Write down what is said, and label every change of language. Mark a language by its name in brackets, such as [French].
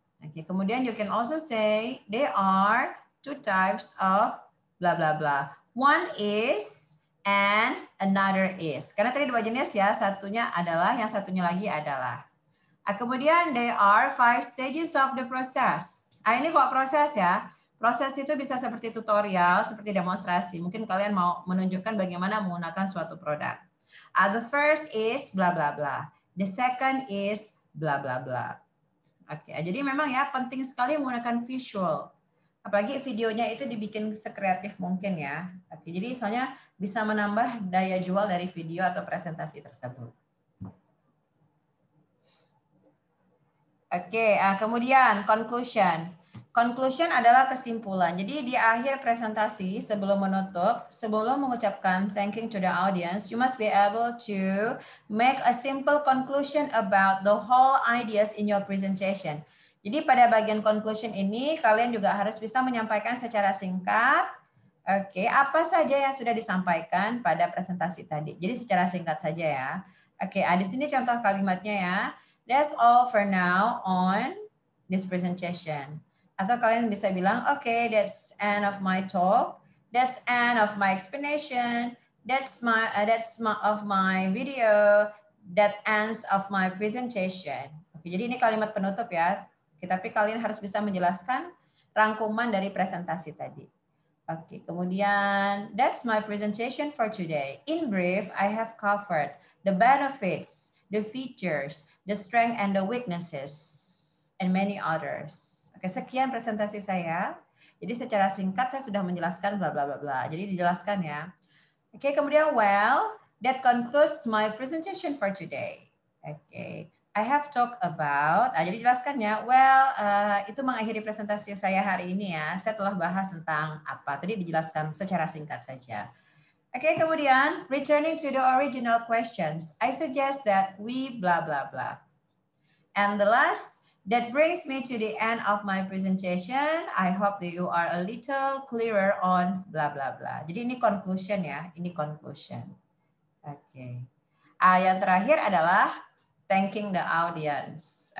[English] Oke, kemudian you can also say there are 2 types of blah blah blah. One is and another is. [Indonesian] Karena tadi 2 jenis ya, satunya adalah, yang satunya lagi adalah. [English] Kemudian there are 5 stages of the process. [Indonesian] Ini kok proses ya. Proses itu bisa seperti tutorial, seperti demonstrasi. Mungkin kalian mau menunjukkan bagaimana menggunakan suatu produk. The first is bla bla bla. The second is bla bla bla. Oke, jadi memang ya penting sekali menggunakan visual. Apalagi videonya itu dibikin sekreatif mungkin ya. Oke, jadi soalnya bisa menambah daya jual dari video atau presentasi tersebut. Oke, kemudian conclusion. Conclusion adalah kesimpulan. [English] Jadi di akhir presentasi, sebelum menutup, sebelum mengucapkan thanking to the audience, you must be able to make a simple conclusion about the whole ideas in your presentation. [Indonesian] Jadi pada bagian conclusion ini, kalian juga harus bisa menyampaikan secara singkat, oke, apa saja yang sudah disampaikan pada presentasi tadi. Jadi secara singkat saja ya. Oke, di sini contoh kalimatnya ya. [English] That's all for now on this presentation. Atau kalian bisa bilang, okay, that's end of my talk. That's end of my explanation. That's of my video. That ends of my presentation. [Indonesian] Oke, jadi ini kalimat penutup ya. Oke, tapi kalian harus bisa menjelaskan rangkuman dari presentasi tadi. [English] Oke, kemudian that's my presentation for today. In brief, I have covered the benefits, the features, the strength and the weaknesses, and many others. [Indonesian] Oke, sekian presentasi saya. Jadi secara singkat saya sudah menjelaskan bla bla bla bla. [English] Jadi dijelaskan ya. Oke, kemudian well, that concludes my presentation for today. Oke, I have talked about. Jadi jelaskan ya. [Indonesian] Well, itu mengakhiri presentasi saya hari ini ya. Saya telah bahas tentang apa. Tadi dijelaskan secara singkat saja. [English] Oke, kemudian returning to the original questions, I suggest that we blah blah blah. And the last, that brings me to the end of my presentation. I hope that you are a little clearer on blah blah blah. [Indonesian] Jadi ini conclusion ya, ini conclusion. Oke. Yang terakhir adalah thanking the audience.